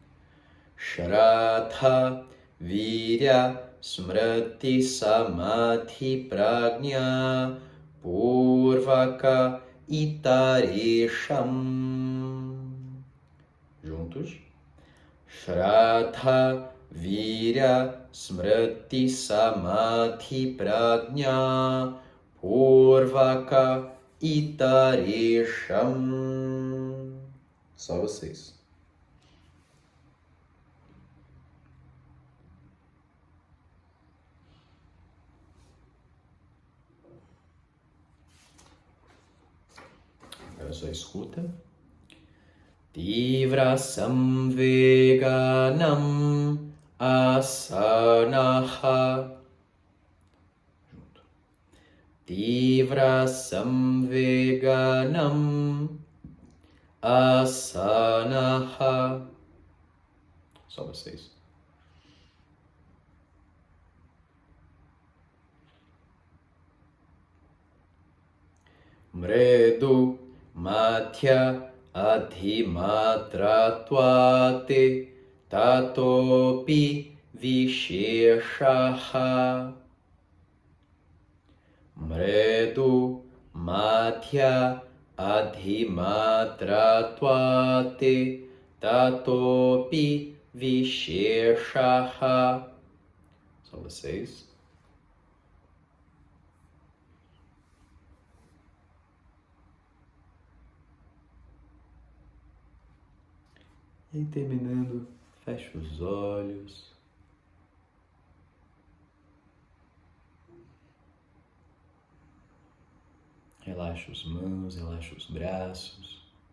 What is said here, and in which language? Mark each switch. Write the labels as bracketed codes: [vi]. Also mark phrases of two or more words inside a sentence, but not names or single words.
[sa] shraddha virya smriti samadhi prajna purvaka itaresham. [pt] Juntos. [sa] Shraddha virya smriti samadhi prajna purvaka itaresham. [pt] Só vocês. Agora só escuta. [sa] Tivra samveganam asanaha. [pt] Junto. [sa] Tivra samveganam asanaha. [pt] Só vocês. [sa] Mredu madhya adhimatratwate tatopi visheshaha. Mredu madhya adhimatratwate tatopi visheshaha. [pt] Só vocês. E terminando, fecha os olhos. Relaxa as mãos, relaxa os braços.